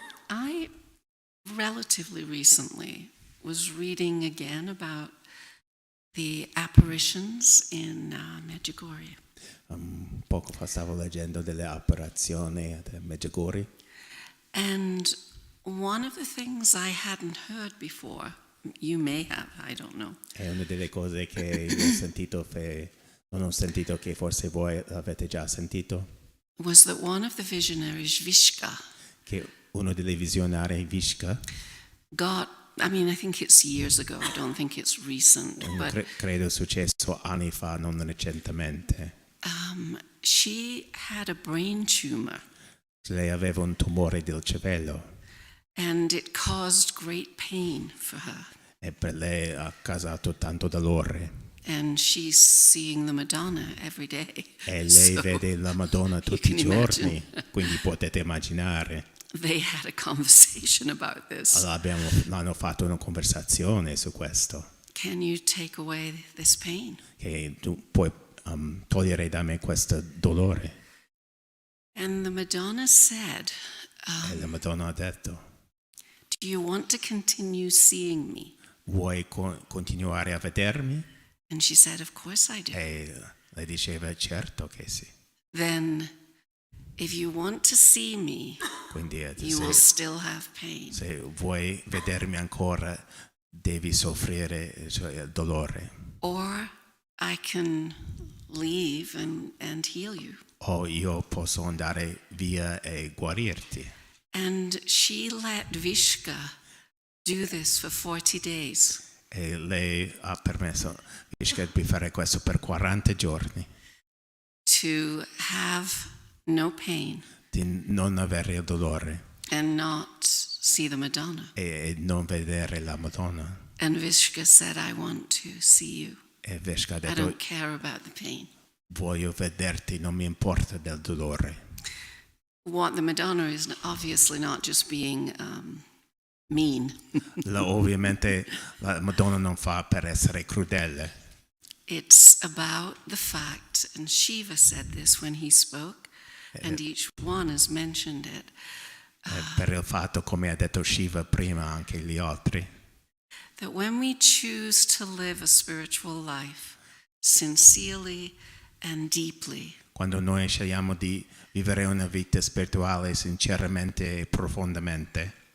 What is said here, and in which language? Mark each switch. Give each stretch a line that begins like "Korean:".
English: I relatively recently was reading again about the apparitions in Medjugorje.
Italian: Poco fa stavo leggendo delle apparizioni a Medjugorje.
English: And one of the things I hadn't heard before, you may have, I don't know,
Italian: È una delle cose che io ho sentito, non ho sentito, che forse voi avete già sentito,
English: was that one of the visionaries, 𝗙𝗀𝘀𝗁𝗃,
Italian: che uno dei visionari, 𝗙𝘀𝘁𝗁𝗃,
English: I think it's years ago, I don't think it's recent, but
Italian: credo è successo anni fa, non recentemente.
English: she had a brain tumor.
Italian: Lei aveva un tumore del cervello
English: And it caused great pain for her.
Italian: e per lei ha causato tanto dolore.
English: And she's seeing the Madonna every day.
Italian: E lei
English: So
Italian: vede la Madonna
English: you
Italian: tutti i
English: can
Italian: giorni,
English: imagine.
Italian: quindi potete immaginare.
English: They had a conversation about this.
Italian: Allora hanno fatto una conversazione su questo,
English: Can you take away this pain?
Italian: che tu puoi togliere da me questo dolore.
English: And the Madonna said,
Italian: E la Madonna ha detto,
English: do you want to continue seeing me?
Italian: vuoi continuare a vedermi?
English: And she said, of course I do.
Italian: E lei diceva, certo che sì.
English: Then, if you want to see me,
Italian: Quindi
English: you will still have pain.
Italian: se vuoi vedermi ancora, devi soffrire, cioè il dolore.
English: Or I can leave and heal you.
Italian: O io posso andare via e guarirti.
English: And she let 𝗙𝗀𝘀𝗁𝗃 do this for 40 days.
Italian: E lei ha permesso 𝗙𝗀𝘀𝗁𝗃 di fare questo per 40 giorni,
English: To have no pain
Italian: di non avere il dolore
English: and not see the Madonna.
Italian: e non vedere la Madonna.
English: And 𝗙𝗀𝘀𝗁𝗃 said, I want to see you.
Italian: E 𝗙𝗀𝘀𝗁𝗃 ha
English: I
Italian: detto,
English: don't care about the pain.
Italian: voglio vederti, non mi importa del dolore.
English: What the Madonna is obviously not just being mean.
Italian: Ovviamente la Madonna non fa per essere crudele.
English: It's about the fact, and Shiva said this when he spoke, and each one has mentioned it,
Italian: Per il fatto, come ha detto Shiva prima, anche gli altri,
English: that when we choose to live a spiritual life sincerely and deeply,
Italian: quando noi scegliamo di vivere una vita spirituale sinceramente e profondamente,